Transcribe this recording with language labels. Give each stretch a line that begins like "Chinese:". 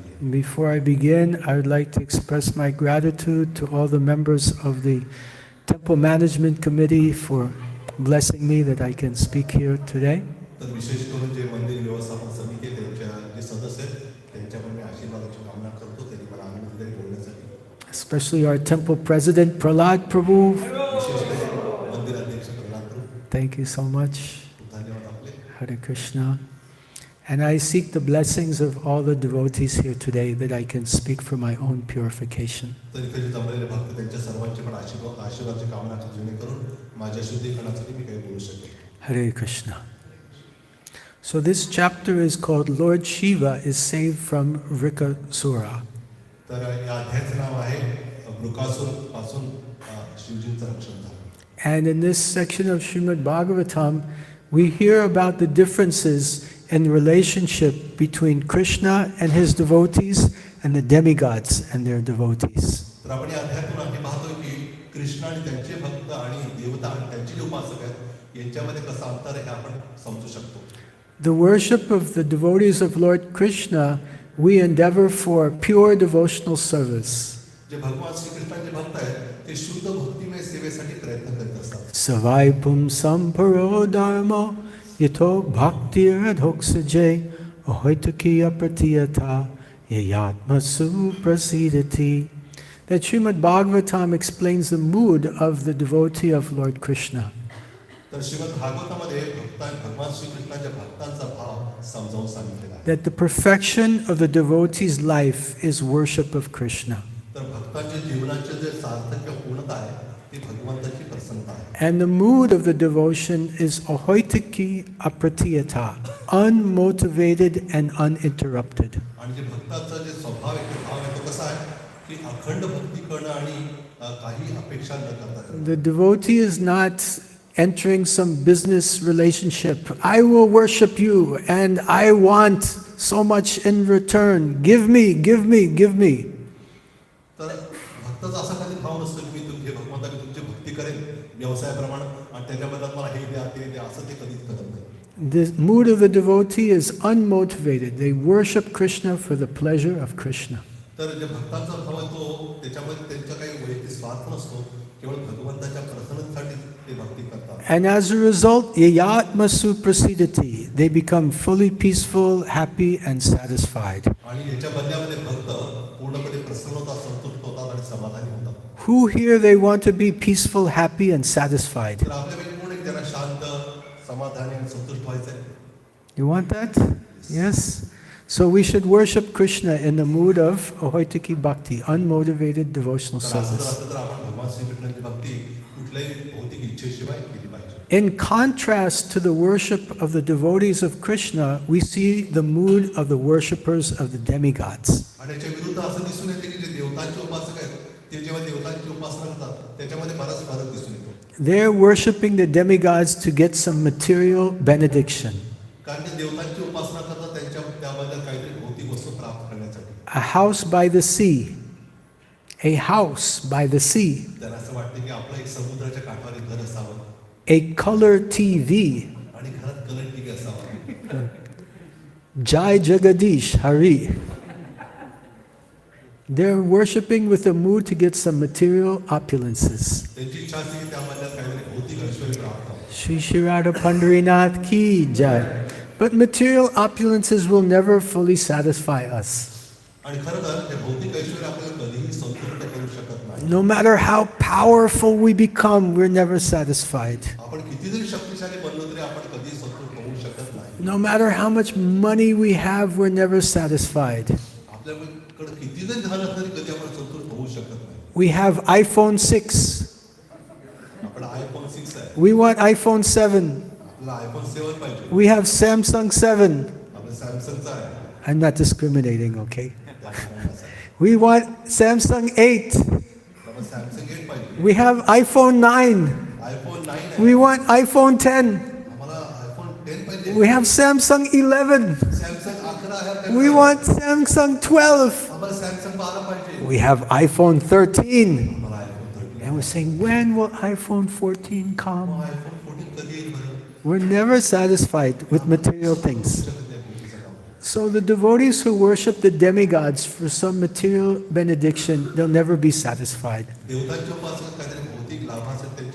English: Before I begin, I would like to express my gratitude to all the members of the Temple Management Committee for blessing me that I can speak here today.
Marathi: तर विशेष करून जे मंदिर व्यवस्थापन समिती त्यांच्या जे सदस्य आहेत त्यांच्याकडून मी आशीर्वादाची कामना करतो त्यांनी मला अनुमती दिली बोलण्यासाठी.
English: Especially our temple president, Prahlad Prabhu.
Marathi: विशेषतः मंदिर अध्यक्ष प्रल्हाद प्रभू,
English: Thank you so much.
Marathi: धन्यवाद आपले.
Sanskrit: Hare Krishna.
English: And I seek the blessings of all the devotees here today that I can speak for my own purification.
Marathi: तर इथे जे जमलेले भक्त त्यांच्या सर्वांची पण आशीर्वादाची कामना करतो जेणेकरून माझ्या शुद्धीकरणासाठी मी काही बोलू शकेन.
Sanskrit: Hare Krishna.
English: So this chapter is called Lord Shiva is saved from Vrikasura.
Marathi: तर या अध्यायाचं नाव आहे वृकासुर पासून शिवजींचं रक्षण झालं.
English: And in this section of Srimad Bhagavatam, we hear about the differences in relationship between Krishna and his devotees and the demigods and their devotees.
Marathi: तर आपण या अध्यायातून आम्ही पाहतो की कृष्ण आणि त्यांचे भक्त आणि देवता आणि त्यांचे जे उपासक आहेत यांच्यामध्ये कसं अंतर आहे हे आपण समजू शकतो.
English: The worship of the devotees of Lord Krishna, we endeavor for pure devotional service.
Marathi: जे भगवान श्रीकृष्णाचे भक्त आहेत ते शुद्ध भक्तिमय सेवेसाठी प्रयत्न करत असतात.
Sanskrit: Savai pumsam paro dharma yato bhaktir adhoksaje ahoitaki apratiyata yayatma suprasidati.
English: That Srimad Bhagavatam explains the mood of the devotee of Lord Krishna.
Marathi: तर श्रीमद भागवतामध्ये भगवान श्रीकृष्णाच्या भक्तांचा भाव समजावून सांगितलेला आहे.
English: That the perfection of the devotee's life is worship of Krishna.
Marathi: तर भक्तांच्या जीवनाचे जे सार्थक्य पूर्णता आहे ती भगवंताची प्रसन्नता आहे.
English: And the mood of the devotion is
Sanskrit: ahoitaki apratiyata,
English: unmotivated and uninterrupted.
Marathi: आणि जे भक्ताचा जे स्वभाव आहे तो भाव आहे तो कसा आहे की अखंड भक्ती करणं आणि काही अपेक्षा न करता.
English: The devotee is not entering some business relationship. I will worship you and I want so much in return. Give me, give me, give me.
Marathi: तर भक्ताचा असा कधी भाव नसतो की मी तुमचे भगवंता मी तुमची भक्ती करेन व्यवसायाप्रमाणे आणि त्याच्या बदल्यात मला हे द्या ते द्या असं ते कधीच करत नाही.
English: The mood of the devotee is unmotivated. They worship Krishna for the pleasure of Krishna.
Marathi: तर जे भक्तांचा भाव आहे तो त्याच्यामध्ये त्यांचा काही वैयक्तिक स्वार्थ नसतो, केवळ भगवंताच्या प्रसन्नतेसाठी ते भक्ती करतात.
English: And as a result,
Sanskrit: yayatma suprasidati,
English: they become fully peaceful, happy and satisfied.
Marathi: आणि याच्या बदल्यामध्ये भक्त पूर्णपणे प्रसन्न होतात, संतुष्ट होतात आणि समाधानी होतात.
English: Who here they want to be peaceful, happy and satisfied?
Marathi: तर आपल्यापैकी कोण एक त्यांना शांत, समाधानी आणि संतुष्ट व्हायचं आहे?
English: You want that? Yes. So we should worship Krishna in the mood of ahoitaki bhakti, unmotivated devotional
Marathi: तर असं
English: service.
Marathi: जर असतं तर आपण भगवान श्रीकृष्णाची भक्ती कुठल्याही भौतिक इच्छेशिवाय केली पाहिजे.
English: In contrast to the worship of the devotees of Krishna, we see the mood of the worshippers of the demigods.
Marathi: आणि याच्या विरुद्ध असं दिसून येते की जे देवतांचे उपासक आहेत ते जेव्हा देवतांची उपासना करतात त्याच्यामध्ये बराच फरक दिसून येतो.
English: They're worshiping the demigods to get some material benediction.
Marathi: कारण ते देवतांची उपासना करतात त्याबद्दल काहीतरी भौतिक वस्तू प्राप्त करण्यासाठी.
English: A house by the sea. A house by the sea.
Marathi: त्यांना असं वाटतं की आपलं एक समुद्राच्या काठावर एक घर असावं
English: A color TV.
Marathi: आणि घरात कलर टीव्ही असावा.
Sanskrit: Jai Jagadish Hari.
English: They're worshipping with a mood to get some material opulences.
Marathi: त्यांची इच्छा असते की त्याबद्दल काहीतरी भौतिक ऐश्वर्य प्राप्त व्हावं.
Sanskrit: Shri Shri Radha Pandharinath ki jai.
English: But material opulences will never fully satisfy us.
Marathi: आणि खरं तर हे भौतिक ऐश्वर्य आपल्याला कधीही संतुष्ट करू शकत नाही.
English: No matter how powerful we become, we're never satisfied.
Marathi: आपण किती जरी शक्तिशाली बनलो तरी आपण कधीही संतुष्ट होऊ शकत नाही.
English: No matter how much money we have, we're never satisfied.
Marathi: आपल्याकडे किती जरी धन असलं तरी कधी आपण संतुष्ट होऊ शकत नाही.
English: We have iPhone 6.
Marathi: आपला iPhone 6 आहे.
English: We want iPhone 7.
Marathi: आपला iPhone 7 पाहिजे.
English: We have Samsung 7.
Marathi: आपला Samsungचा आहे.
English: I'm not discriminating, okay? We want Samsung 8.
Marathi: आपला Samsung 8 पाहिजे.
English: We have iPhone 9.
Marathi: iPhone 9 आहे.
English: We want iPhone 10.
Marathi: आम्हाला iPhone 10 पाहिजे.
English: We have Samsung 11.
Marathi: Samsung 11 आहे.
English: We want Samsung 12.
Marathi: आम्हाला Samsung 12 पाहिजे.
English: We have iPhone 13.
Marathi: आम्हाला iPhone 13.
English: And we're saying, when will iPhone 14 come?
Marathi: iPhone 14 कधी येईल बरं?
English: We're never satisfied with material things. So the devotees who worship the demigods for some material benediction, they'll never be satisfied.
Marathi: देवतांच्या उपासना काहीतरी भौतिक लाभासाठी